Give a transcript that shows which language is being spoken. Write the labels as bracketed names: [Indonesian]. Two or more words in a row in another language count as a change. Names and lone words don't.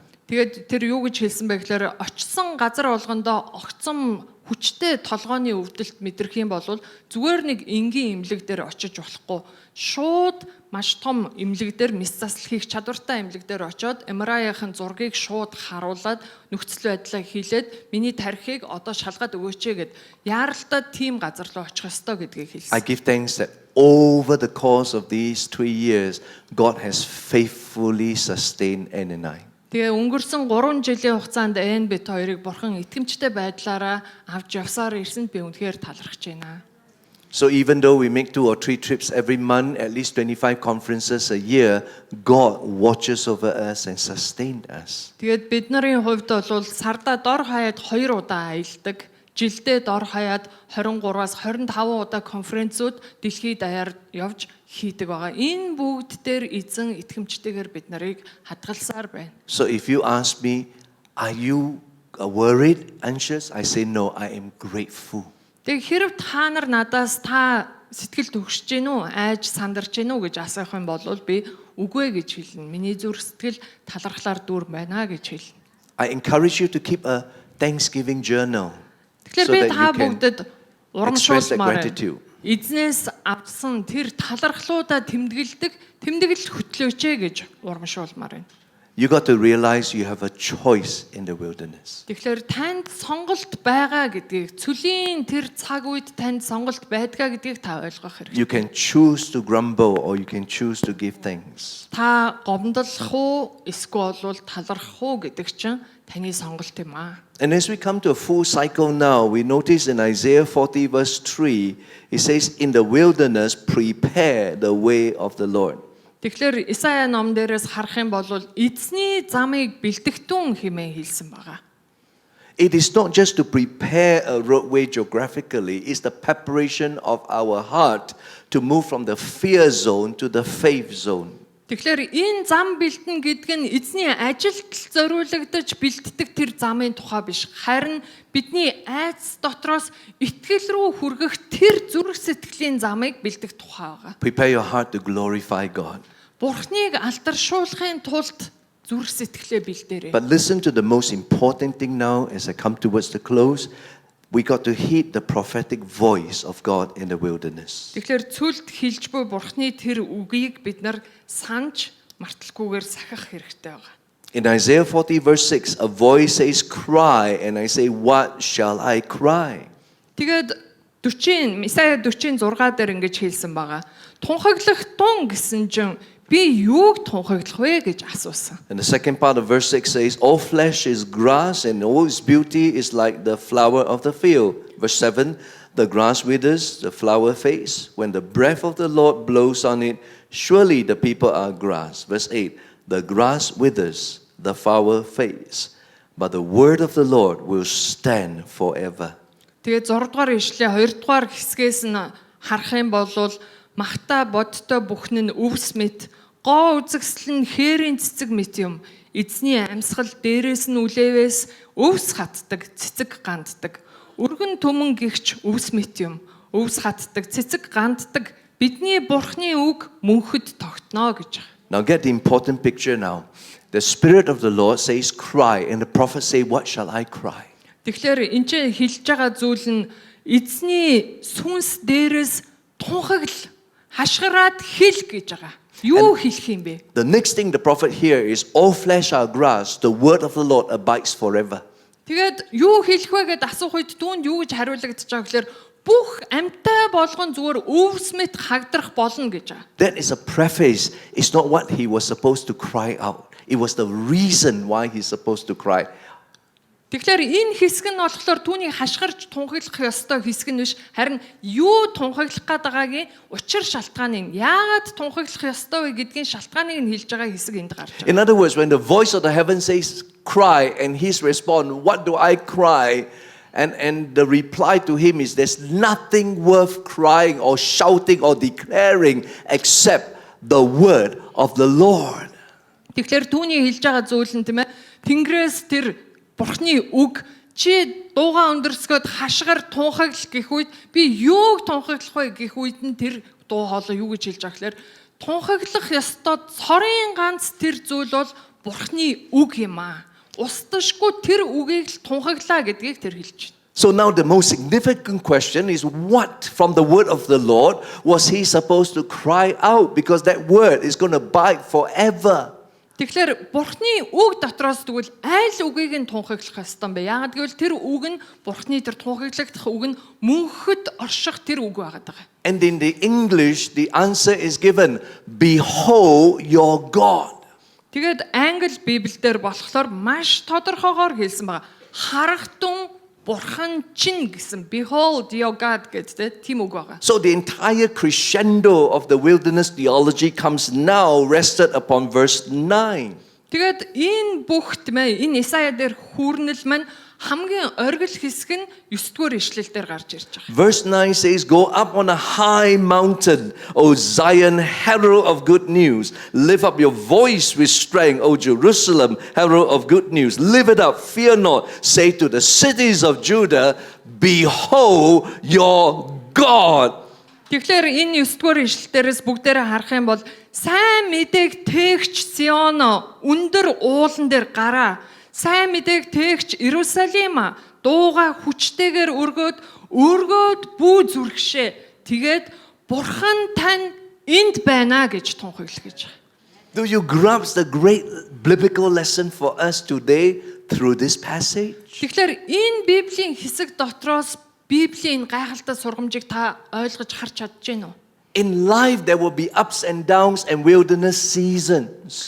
[Mongolian] Тэгээд тэр юу гэж хэлсэн бэ гэхээр очсон газар болгондоо огцом хүчтэй толгойн өвдөлт мэдрэх юм бол зүгээр нэг энгийн эмнэлэг дээр очиж болохгүй. Шууд маш том эмнэлэг дээр мэс засал хийх чадвартай эмнэлэг дээр очиод MRI-ийн зургийг шууд харуулад нөхцөл байдлаа хийлээд миний тархийг одоо шалгаад өгөөч гэд яаралтай тийм газар руу очих ёстой гэдгийг хэлсэн. [English] I give thanks that over the course of these 3 years, God has faithfully sustained Ann and I. [Mongolian] Тэгээ өнгөрсөн 3 жилийн хугацаанд Эн бит хоёрыг бурхан итгэмжтэй байдлаараа авч явсаар ирсэнд би үнэхээр талархаж байна. [English] So even though we make 2 or 3 trips every month, at least 25 conferences a year, God watches over us and sustained us. [Mongolian] Тэгээд бид нарын хувьд бол сардаа дор хаяад 2 удаа аялдаг. Жилдээ дор хаяад 23-аас 25 удаа конференцүүд дэлхийд даяар явж хийдэг байгаа. Энэ бүгд дээр эзэн итгэмжтэйгээр бид нарыг хадгалсаар байна. [English] So if you ask me, are you worried, anxious? I say no, I am grateful. [Mongolian] Тэг хэрв та нар надаас та сэтгэл төгсөж гин үү, айж сандарч гин үү гэж асуух юм бол би үгүй гэж хэлнэ. Миний зүрх сэтгэл талархлаар дүүр байна гэж хэлнэ. [English] I encourage you to keep a Thanksgiving journal. [Mongolian] Тэгэхээр би та бүгдэд урамшуулмаар gratitude. Эзнээс авсан тэр талархлуудаа тэмдэглэл хөтлөөч гэж урамшуулмаар байна. [English] You got to realize you have a choice in the wilderness. [Mongolian] Тэгэхээр танд сонголт байгаа гэдгийг цөлийн тэр цаг үед танд сонголт байдгаа гэдгийг та ойлгох хэрэгтэй. [English] You can choose to grumble or you can choose to give thanks. [Mongolian] Та гомдлох уу эсвэл бол талархах уу гэдэг чинь таны сонголт юм аа. [English] And as we come to a full cycle now, we notice in Isaiah 40 verse 3, it says, in the wilderness, prepare the way of the Lord. [Mongolian] Тэгэхээр Исая ном дээрээс харах юм бол эзний замыг бэлтгэтэн хэмээн хэлсэн байгаа. [English] It is not just to prepare a roadway geographically, it's the preparation of our heart to move from the fear zone to the faith zone. [Mongolian] Тэгэхээр энэ зам бэлтэн гэдэг нь эзний ажилд зориулагдаж бэлтдэг тэр замын тухай биш. Харин бидний айц дотроос итгэл рүү хүргэх тэр зүрх сэтгэлийн замыг бэлтэх тухай байгаа. [English] Prepare your heart to glorify God. [Mongolian] Бурхныг алдаршуулахын тулд зүрх сэтгэлээ бэлдээрэй. [English] But listen to the most important thing now as I come towards the close. We got to heed the prophetic voice of God in the wilderness. [Mongolian] Тэгэхээр цүлд хилж буй Бурхны тэр үгийг бид нар санаж марталгүйгээр сахих хэрэгтэй байгаа. [English] In Isaiah 40 verse 6, a voice says, cry, and I say, what shall I cry? [Mongolian] Тэгээд Исая 46 дээр ингэж хэлсэн байгаа. Тунхаглах тун гэсэн чинь би юуг тунхаглах вэ гэж асуусан. [English] And the second part of verse 6 says, all flesh is grass and all its beauty is like the flower of the field. Verse 7, the grass withers, the flower fades. When the breath of the Lord blows on it, surely the people are grass. Verse 8, the grass withers, the flower fades, but the word of the Lord will stand forever. [Mongolian] Тэгээд 6 дугаар ишлээ 2 дугаар хэсгээс нь харах юм бол махта бодтой бүхэн нь өвс мэт, гоо үзэгсэл нь хээрийн цэцэг мэт юм. Эзний амьсгал дээрээс нь үлээвээс өвс хатдаг, цэцэг ганддаг. Өргөн түмэн гихч өвс мэт юм. Өвс хатдаг, цэцэг ганддаг. Бидний бурхны үг мөнхөд тогтноо гэж. [English] Now get the important picture now. The Spirit of the Lord says, cry. And the prophet say, what shall I cry? [Mongolian] Тэгэхээр энэ ч хэлж байгаа зүйл нь эзний сүнс дээрээс тунхагл хашгираад хэл гэж байгаа. Юу хэлэх юм бэ? [English] The next thing the prophet here is, all flesh are grass. The word of the Lord abides forever. [Mongolian] Тэгээд юу хэлэх вэ гэдээ асуух үед түүнд юу гэж хариулагдаж байгаа гэхээр бүх амьтаа болгон зүгээр өвс мэт хагдрах болно гэж байгаа. [English] That is a preface. It's not what he was supposed to cry out. It was the reason why he's supposed to cry. [Mongolian] Тэгэхээр энэ хэсэг нь болохоор түүнийг хашгирч тунхаглах ёстой хэсэг нь биш, харин юу тунхаглах гээд байгаагийн учир шалтгааныг яагаад тунхаглах ёстой вэ гэдгийн шалтгааныг нь хэлж байгаа хэсэг энд гарч байна. [English] In other words, when the voice of the heaven says cry and his response, what do I cry? And the reply to him is, there's nothing worth crying or shouting or declaring except the word of the Lord. [Mongolian] Тэгэхээр түүний хэлж байгаа зүйл нь тийм ээ, Тэнгэрээс тэр Бурхны үг чи дууга өндөрсгöd хашгир тунхагл гэх үед би юуг тунхаглах вэ гэх үед нь тэр дуу хоолой юу гэж хэлж байгаа гэхээр тунхаглах ёстой цорын ганц тэр зүйл бол Бурхны үг юм аа. Устдашгүй тэр үгийг л тунхаглаа гэдгийг тэр хэлж байна. [English] So now the most significant question is, what from the word of the Lord was he supposed to cry out? Because that word is going to abide forever. [Mongolian] Тэгэхээр Бурхны үг дотроос тэгвэл айл үгийг нь тунхаглах ёстой юм бэ? Яагаад гэвэл тэр үг нь Бурхны тэр тунхаглагдах үг нь мөнхөд орших тэр үг байгаад байгаа. [English] And in the English, the answer is given, behold your God. [Mongolian] Тэгээд англи библиэлд болохоор маш тодорхойгоор хэлсэн байгаа. Харахтун Бурхан чинь гэсэн, [English] behold your God [Mongolian] гэдэг тийм үг байгаа. [English] So the entire crescendo of the wilderness theology comes now rested upon verse 9. [Mongolian] Тэгээд энэ бүх тийм ээ энэ Исая дээр хүүрнэл маань хамгийн оргил хэсэг нь 9-р ишлэл дээр гарч ирж байгаа. [English] Verse 9 says, go up on a high mountain, O Zion, herald of good news. Lift up your voice with strength, O Jerusalem, herald of good news. Lift it up, fear not. Say to the cities of Judah, behold your God. [Mongolian] Тэгэхээр энэ 9-р ишлэлдээс бүгдээрээ харах юм бол сайн мэдээг тээгч Сион өндөр уулан дээр гараа. Сайн мэдээг тээгч Иерусалим дууга хүчтэйгээр өргөөд бүү зүрхшээ. Тэгээд Бурхан тань энд байна гэж тунхаглах гэж байгаа. [English] Do you grasp the great biblical lesson for us today through this passage? [Mongolian] Тэгэхээр энэ Библийн хэсэг дотроос Библийн гайхалтай сургамжийг та ойлгож харж чадж байна уу? [English] In life there will be ups and downs and wilderness seasons.